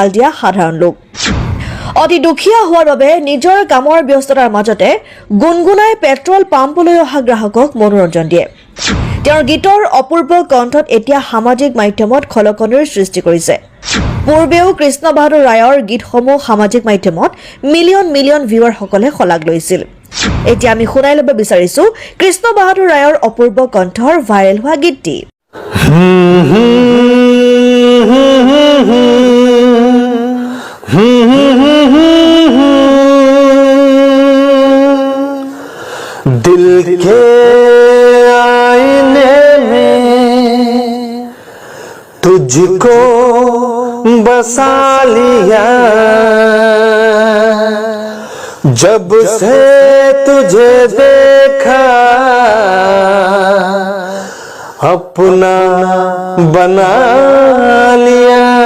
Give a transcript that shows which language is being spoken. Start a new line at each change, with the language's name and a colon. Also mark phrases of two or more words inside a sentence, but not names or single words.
Assamese: দিয়া সাধাৰণ লোক অতি দুখীয়া হোৱাৰ বাবে নিজৰ কামৰ ব্যস্ততাৰ মাজতে গুণগুণাই পেট্ৰল পাম্পলৈ অহা গ্ৰাহকক মনোৰঞ্জন দিয়ে তেওঁৰ গীতৰ অপূৰ্ব কণ্ঠত এতিয়া সামাজিক মাধ্যমত খলকনিৰ সৃষ্টি কৰিছে পূৰ্বেও কৃষ্ণ বাহাদুৰ ৰায়ৰ গীতসমূহ সামাজিক মাধ্যমত
English: million million viewer
Assamese: সকলে শলাগ লৈছিল এতিয়া আমি শুনাই ল'ব বিচাৰিছো কৃষ্ণ বাহাদুৰ ৰায়ৰ অপূৰ্ব কণ্ঠৰ ভাইৰেল হোৱা গীতটি
Hindi: दिल के आईने में तुझको बसा लिया जब से तुझे देखा अपना बना लिया।